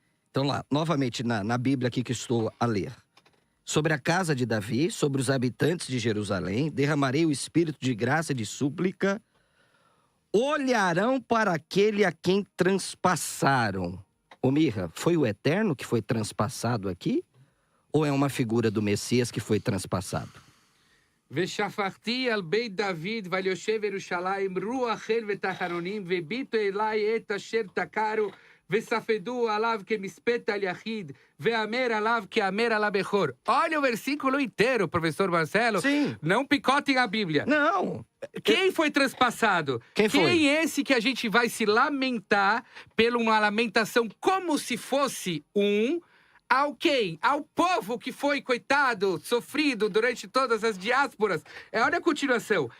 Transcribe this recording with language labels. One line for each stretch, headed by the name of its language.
Portuguese: Então lá, novamente na Bíblia aqui que estou a ler. Sobre a casa de Davi, sobre os habitantes de Jerusalém, derramarei o espírito de graça e de súplica. Olharão para aquele a quem transpassaram. Ô Mirra, foi o Eterno que foi transpassado aqui? Ou é uma figura do Messias que foi transpassado?
Hebrew: ושפכתי על בית דוד ויושב ירושלים רוח חיל ותחנונים וביטו אלי את אשר תקרו וספדו עליו כמספד על יחיד ואמר עליו כאמר על הבכור.
Portuguese: Olha o versículo inteiro, professor Marcelo. Sim. Não picotem a Bíblia. Não. Quem foi transpassado? Quem foi? Quem é esse que a gente vai se lamentar pela uma lamentação como se fosse ao quem? Ao povo que foi, coitado, sofrido durante todas as diásporas. Olha a continuação.